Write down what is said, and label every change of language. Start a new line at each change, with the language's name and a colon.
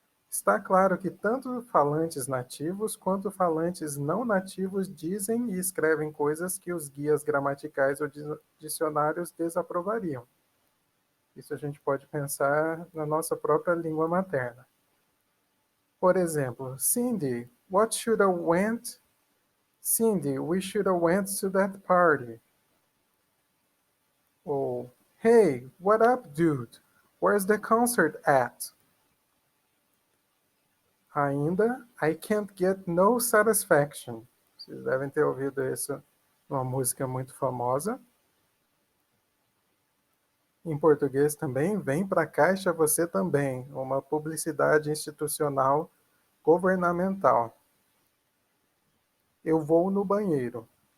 Portuguese: Está claro que tanto falantes nativos quanto falantes não nativos dizem e escrevem coisas que os guias gramaticais ou dicionários desaprovariam. Isso a gente pode pensar na nossa própria língua materna. Por exemplo,
English: Cindy, what should I went? Cindy, we should have went to that party. Ou, hey, what up, dude? Where's the concert at? Ainda, I can't get no satisfaction.
Portuguese: Vocês devem ter ouvido isso numa música muito famosa. Em português também, vem pra caixa você também, uma publicidade institucional governamental. Eu vou no banheiro.